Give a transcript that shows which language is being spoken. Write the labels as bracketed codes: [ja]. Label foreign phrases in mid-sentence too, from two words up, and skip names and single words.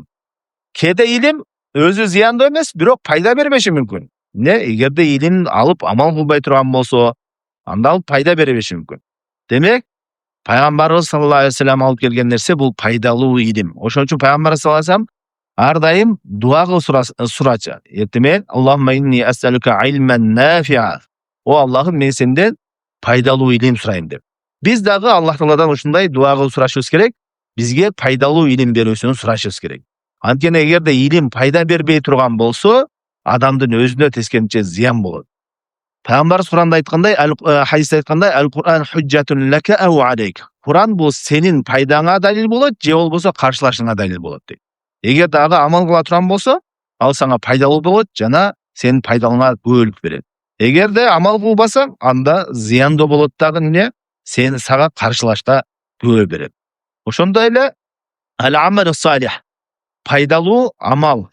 [ky] Кээде илим өзү зыяндуу эмес, бирок пайда бербеши мүмкүн. Эгерде илим алып амал кылбай турган болсо, анда ал пайда бербеши мүмкүн. Демек, пайгамбарыбыз [ar] صلى الله عليه وسلم [ky] алып келген нерсе бул пайдалуу илим. Ошон үчүн пайгамбарыбыз [ar] صلى الله عليه وسلم [ky] ар дайым дуа кылып сурачу. Эртемен: [ar] "اللهم إني أسألك علما نافعا." [ky] О Аллахым, мен сенден пайдалуу илим сурайм деп. Биз дагы Аллах Тааладан ушундай дуа кылып сурашыбыз керек. Бизге пайдалуу илим берүүсүн сурашыбыз керек. Анткени эгерде илим пайда бербей турган болсо, адамдын өзүнө тескерисинче зыян болот. Пайгамбарыбыз Куранда айткандай, хадисте айткандай: [ar] "القرآن حجة لك أو عليك." [ky] Куран бул сенин пайдаңа далил болот, же болбосо каршылашыңа далил болот дейт. Эгерде ага амал кыла турган болсо, ал сага пайдалуу болот жана сенин пайдаңа көбөлүк берет. Эгерде амал кылбасаң, анда зыяндуу болот дагы эмне? Сени сага каршылашта күбө берет. Ошондой эле [ar] العمل الصالح, [ky] пайдалуу амал.